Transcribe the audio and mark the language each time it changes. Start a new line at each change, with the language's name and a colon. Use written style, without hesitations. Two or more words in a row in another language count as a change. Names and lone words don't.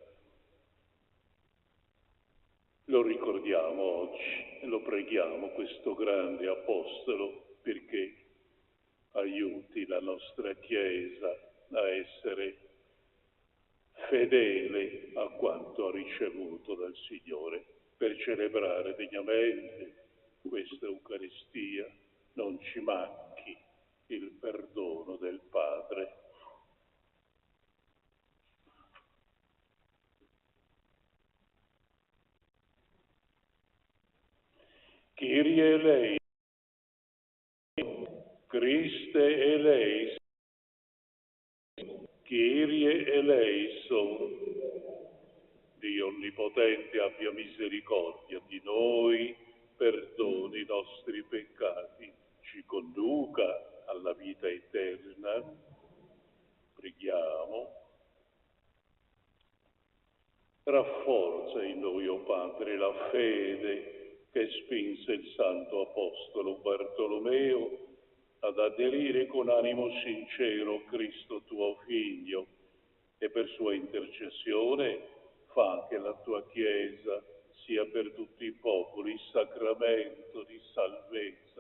Italian: Lo ricordiamo oggi e lo preghiamo, questo grande apostolo, perché aiuti la nostra Chiesa a essere fedele a quanto ha ricevuto dal Signore. Per celebrare degnamente questa Eucaristia non ci manchi il perdono del Padre.
Greek: Κύριε ελέησον, Χριστέ ελέησον, Κύριε ελέησον.
Italian: Dio Onnipotente abbia misericordia di noi, perdoni i nostri peccati, ci conduca alla vita eterna. Preghiamo. Rafforza in noi, o Padre, la fede che spinse il Santo Apostolo Bartolomeo ad aderire con animo sincero a Cristo tuo Figlio, e per sua intercessione fa che la tua Chiesa sia per tutti i popoli sacramento di salvezza.